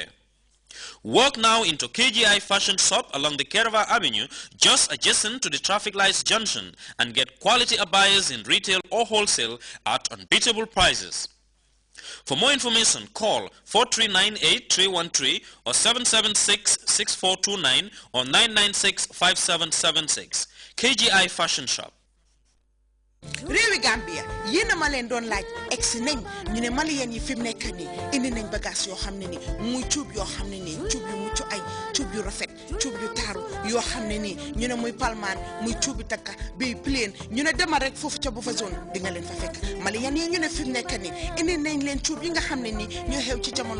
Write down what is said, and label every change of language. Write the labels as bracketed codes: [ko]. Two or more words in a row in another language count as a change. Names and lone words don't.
[en] Walk now into KGI Fashion Shop along the Kerava Avenue, just adjacent to the traffic lights junction, and get quality abayas in retail or wholesale at unbeatable prices. For more information, call 4398-313 or 776-6429 or 996-5776. KGI Fashion Shop. [wo] Réewi Gambia yéena ma leen doon laaj egsi nañ ñu ne malien yi fi mu nekk nii indi nañ bagage yoo xam ne ni muy cuub yoo xam ne nii cuub yu mucc ay cuub yu rafet cuub yu taaru yoo xam ne nii ñu ne muy palmaan muy cuubi takka bi plain ñu ne demal rek foofu ca bu fa zone di nga leen fa fekk malien yi ñu ne fi mu nekk nii indi nañ leen cuub yi nga xam ne nii ñoo xew ci jamono